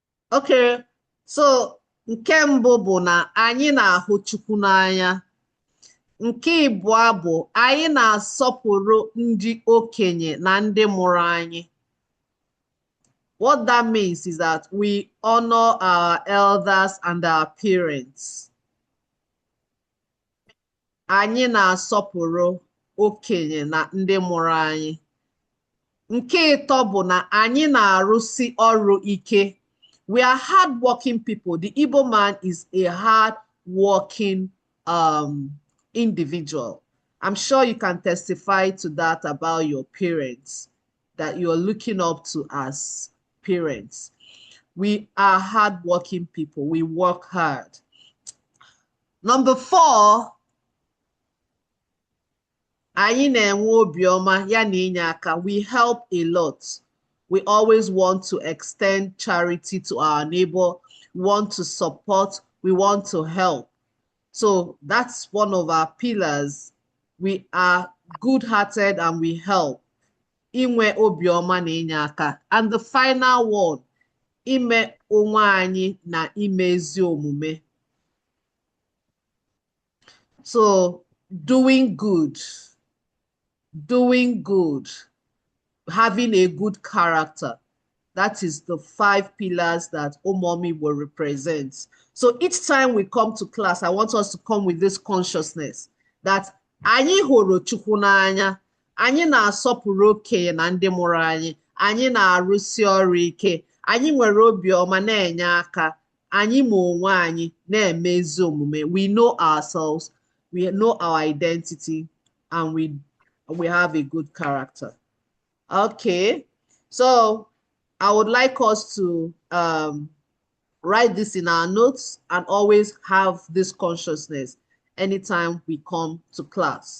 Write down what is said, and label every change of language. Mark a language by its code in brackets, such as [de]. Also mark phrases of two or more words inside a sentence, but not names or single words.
[en] Okay, so [ig] nke mbụ bụ na anyị na-ahụ Chukwu n'anya. Nke ịbụọ bụ anyị na-asọpụrụ ndị okenye na ndị mụrụ anyị. [en] What that means is that we honor our elders and our parents. [ig] Anyị na-asọpụrụ okenye na ndị mụrụ anyị. Nke ịtọ bụ na anyị na-arụsi ọrụ ike. [en] We are hardworking people. The Igbo man is a hardworking individual. I'm sure you can testify to that about your parents that you're looking up to as parents. We are hardworking people. We work hard. Number 4, [ig] anyị na-enwe obiọma ya na inye aka. [en] We help a lot. We always want to extend charity to our neighbor. We want to support. We want to help. So that's one of our pillars. We are good-hearted and we help. [ig] Inwe obiọma na inye aka. [en] And the final one, [ig] ime onwe anyị na ime ezi omume. [en] So doing good, having a good character. That is the 5 pillars that Umuoma Igbo represents. So each time we come to class, I want us to come with this consciousness that [ig] anyị hụrụ Chukwu n'anya, anyị na-asọpụrụ okenye na ndị mụrụ anyị, anyị na-arụsi ọrụ ike, anyị nwere obiọma na-enye aka, anyị ma onwe anyị na-eme ezi omume. [en] We know ourselves, we know our identity, and we have a good character. Okay, so I would like us to write this in our notes and always have this consciousness anytime we come to class.